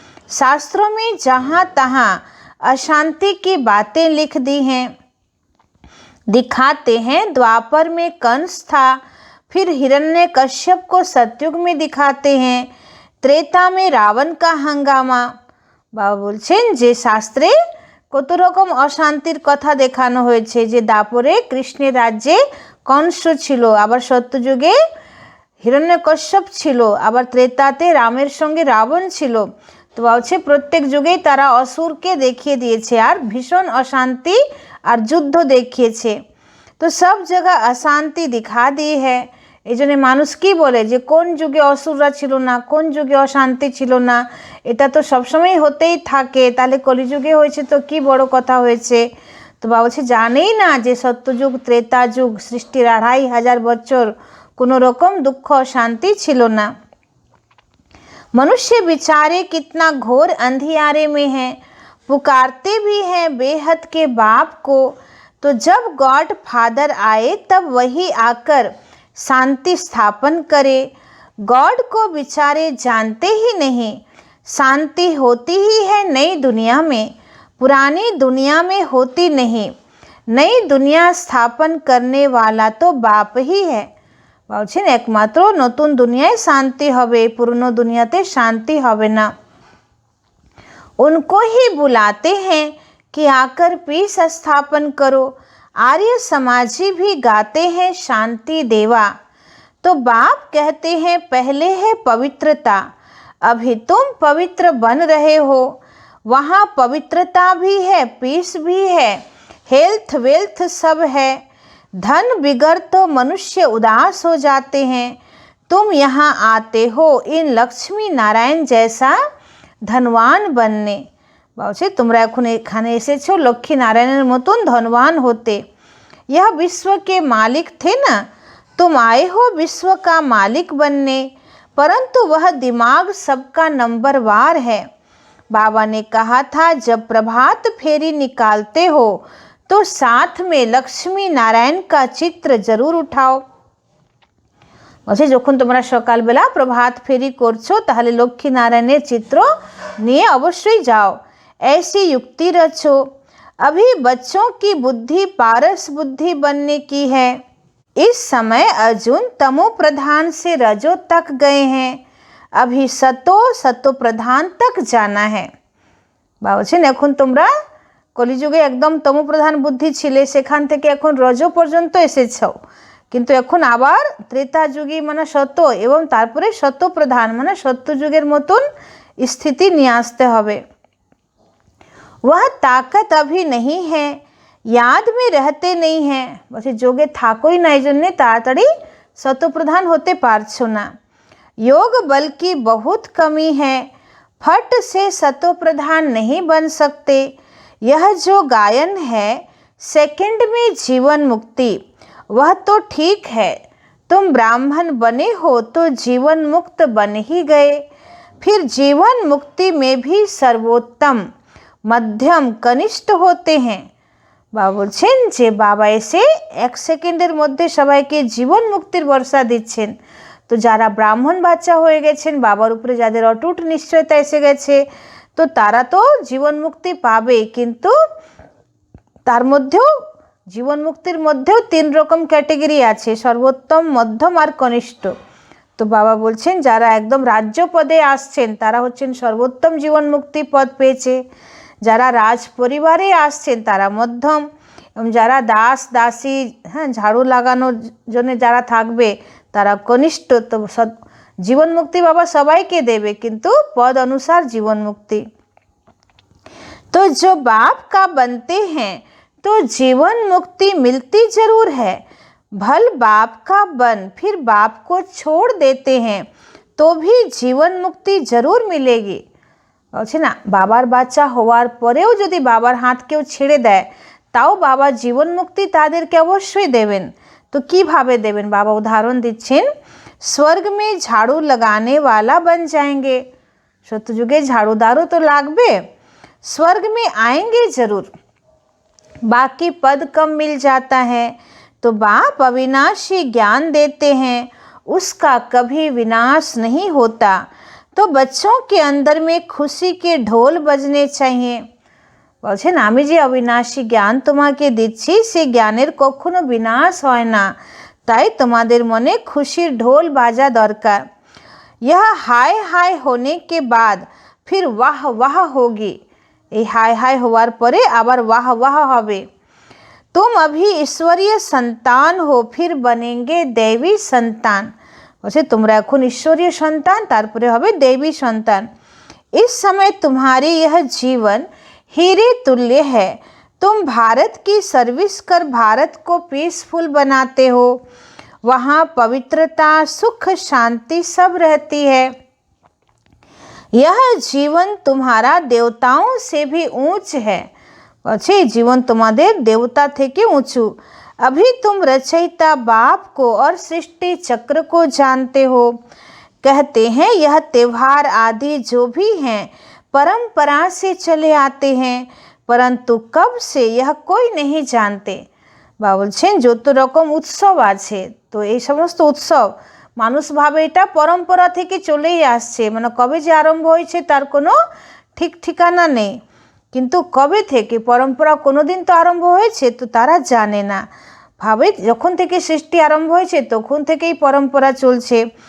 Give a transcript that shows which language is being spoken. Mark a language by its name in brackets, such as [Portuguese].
[Hindi] शास्त्रों में जहाँ तहाँ अशांति की बातें लिख दी हैं। दिखाते हैं द्वापर में कंस था, फिर हिरण्यकश्यप को सतयुग में दिखाते हैं। त्रेता में रावण का हंगामा। [Bangla] बाबा बोलছেন যে শাস্ত্রে কত রকম অশান্তির কথা দেখানো হয়েছে, যে দাপরে কৃষ্ণের রাজ্যে কংস ছিল, আবার সত্যযুগে হিরণ্যকশ্যপ ছিল, আবার ত্রেতাতে রামের সঙ্গে রাবণ ছিল। তো বলছে প্রত্যেক যুগেই তারা অসুরকে দেখিয়ে দিয়েছে আর ভীষণ অশান্তি আর যুদ্ধ দেখিয়েছে। তো সব জায়গা অশান্তি [Hindi] দিখা दी है। [Bangla] এই জন্য মানুষ কি বলে যে কোন যুগে অসুররা ছিল না, কোন যুগে অশান্তি ছিল না, এটা তো সবসময় হতেই থাকে, তাহলে কলিযুগে হয়েছে তো কি বড় কথা হয়েছে। তো বাবা বলছে জানেই না যে সত্যযুগ ত্রেতা যুগ সৃষ্টির 2500 বছর কোনো রকম দুঃখ অশান্তি ছিল ना। [Hindi] मनुष्य बेचारे कितना घोर अंधियारे में हैं, पुकारते भी हैं बेहद के बाप को। तो जब गॉड फादर आए तब वही आकर शांति स्थापन करे। गॉड को बेचारे जानते ही नहीं। शांति होती ही है नई दुनिया में, पुरानी दुनिया में होती नहीं। नई दुनिया स्थापन करने वाला तो बाप ही है। [Bangla] বলছেন একমাত্র নতুন দুনিয়ায় শান্তি হবে, পুরনো দুনিয়াতে শান্তি হবে না। [Hindi] उनको ही बुलाते हैं कि आकर पीस स्थापन करो। आर्य समाजी भी गाते हैं शांति देवा। तो बाप कहते हैं पहले है पवित्रता, अभी तुम पवित्र बन रहे हो। वहाँ पवित्रता भी है, पीस भी है, हेल्थ वेल्थ सब है। धन बिगड़ तो मनुष्य उदास हो जाते हैं। तुम यहाँ आते हो इन लक्ष्मी नारायण जैसा धनवान बनने। [Bangla] বলছে তোমরা এখন এখানে এসেছো লক্ষ্মী নারায়ণের মতন ধনবান হতে। [Hindi] यह विश्व के मालिक थे ना, तुम आए हो विश्व का मालिक बनने। परंतु वह दिमाग सबका नंबरवार है। बाबा ने कहा था जब प्रभात फेरी निकालते हो तो साथ में लक्ष्मी नारायण का चित्र जरूर उठाओ। [Bangla] বলছে যখন তোমরা সকালবেলা প্রভাত ফেরি করছো তাহলে লক্ষ্মী নারায়ণের চিত্র নিয়ে অবশ্যই যাও। [Hindi] ऐसी युक्ति रचो। अभी बच्चों की बुद्धि पारस बुद्धि बनने की है। इस समय अर्जुन तमो प्रधान से रजो तक गए हैं, अभी सतो प्रधान तक जाना है। [Bangla] বলছেন এখন তোমরা কলিযুগে একদম তমো প্রধান বুদ্ধি ছিলে, সেখান থেকে এখন রজ পর্যন্ত এসেছো, কিন্তু এখন আবার ত্রেতা যুগে মানে সত্য এবং তারপরে সত্য প্রধান মানে সত্য যুগের মতন স্থিতি নিয়ে আসতে হবে। [Hindi] वह ताकत अभी नहीं है, याद में रहते नहीं हैं, [Bangla] বলছে যোগে থাকোই না, এই জন্যে তাড়াতাড়ি सतोप्रधान होते पारछो ना। [Hindi] योग बल की बहुत कमी है, फट से सतोप्रधान नहीं बन सकते। यह जो गायन है सेकंड में जीवन मुक्ति, वह तो ठीक है, तुम ब्राह्मण बने हो तो जीवन मुक्त बन ही गए, फिर जीवन मुक्ति में भी सर्वोत्तम मध्यम कनिष्ठ होते हैं। [Bangla] বাবা বলছেন যে বাবা এসে 1 সেকেন্ডের মধ্যে সবাইকে জীবন মুক্তির বর্ষা দিচ্ছেন। তো যারা ব্রাহ্মণ বাচ্চা হয়ে গেছেন, বাবার উপরে যাদের অটুট নিশ্চয়তা এসে গেছে, তো তারা তো জীবন মুক্তি পাবে, কিন্তু তার মধ্যেও জীবন মুক্তির মধ্যেও 3 রকম ক্যাটাগরি আছে, সর্বোত্তম, মধ্যম আর কনিষ্ঠ। তো বাবা বলছেন যারা একদম রাজ্য পদে আসছেন তারা হচ্ছেন সর্বোত্তম জীবন মুক্তি পদ পেয়েছে, যারা রাজ পরিবারে আসছেন তারা মধ্যম, এবং যারা দাস দাসী, হ্যাঁ, ঝাড়ু লাগানোর জন্য যারা থাকবে তারা কনিষ্ঠ। তো জীবন মুক্তি বাবা সবাইকে দেবে, কিন্তু পদ অনুসার জীবন মুক্তি। [Hindi] तो जो बाप का बनते हैं तो जीवन मुक्ति मिलती जरूर है, भल बाप का बन फिर बाप को छोड़ देते हैं तो भी जीवन मुक्ति जरूर मिलेगी। [Bangla] বলছে না, বাবার বাচ্চা হওয়ার পরেও যদি বাবার হাত কেউ ছেড়ে দেয় তাও বাবা জীবন মুক্তি তাদেরকে অবশ্যই দেবেন। তো কিভাবে দেবেন বাবা উদাহরণ দিচ্ছেন, স্বর্গ [Hindi] में झाड़ू लगाने वाला बन जाएंगे, [Bangla] সত্যযুগে ঝাড়ুদারও তো লাগবে, [Hindi] स्वर्ग में आएंगे जरूर, बाकी पद कम मिल जाता है, तो बाप अविनाशी ज्ञान देते हैं, उसका कभी विनाश नहीं होता। तो बच्चों के अंदर में खुशी के ढोल बजने चाहिए। [Bangla] বলছেন আমি যে অবিনাশী জ্ঞান তোমাকে দিচ্ছি সেই জ্ঞানের কখনো বিনাশ হয় না, তাই তোমাদের মনে খুশির ঢোল বাজা দরকার। [Hindi] यह हाय हाय होने के बाद फिर वाह वाह होगी, [Bangla] এই হাই হাই হওয়ার পরে আবার वाह वाह হবে। [Hindi] तुम अभी ईश्वरीय संतान हो फिर बनेंगे दैवी संतान, [Bangla] বলছে তোমরা এখন ঈশ্বরীয় সন্তান, তারপরে হবে দেবী সন্তান। [Hindi] इस समय तुम्हारी यह जीवन हीरे तुल्य है, तुम भारत की सर्विस कर भारत को पीसफुल बनाते हो, वहाँ पवित्रता सुख शांति सब रहती है। यह जीवन तुम्हारा देवताओं से भी ऊंच है, [Bangla] বলছে জীবন তোমাদের দেবতা থেকে উঁচু। [Hindi] अभी तुम रचयिता बाप को और सृष्टि चक्र को जानते हो, कहते हैं यह त्योहार आदि जो भी हैं परंपरा से चले आते हैं, परंतु कब से यह कोई नहीं जानते। [Bangla] বা বলছেন যত রকম উৎসব আছে, তো এই সমস্ত উৎসব মানুষ ভাবে এটা পরম্পরা থেকে চলেই আসছে, মানে কবে যে আরম্ভ হয়েছে তার কোনো ঠিক ঠিকানা নেই, কিন্তু কবে থেকে পরম্পরা কোনো দিন তো আরম্ভ হয়েছে তো তারা জানে না, ভাবে যখন থেকে সৃষ্টি আরম্ভ হয়েছে তখন থেকেই পরম্পরা চলছে।